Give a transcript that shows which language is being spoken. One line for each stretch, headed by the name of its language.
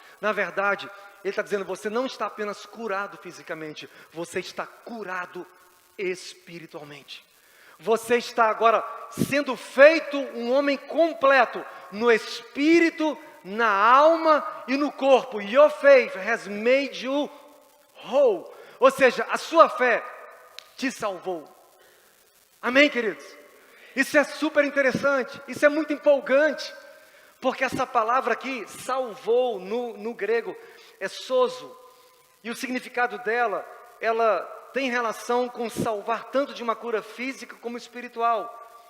Portuguese: Na verdade, ele está dizendo, você não está apenas curado fisicamente, você está curado espiritualmente. Você está agora sendo feito um homem completo no espírito, na alma e no corpo.
English: Your faith has made you whole.
Portuguese: Ou seja, a sua fé te salvou. Amém, queridos? Isso é super interessante, isso é muito empolgante, porque essa palavra aqui, salvou, no grego, é sozo. E o significado dela, ela tem relação com salvar tanto de uma cura física como espiritual.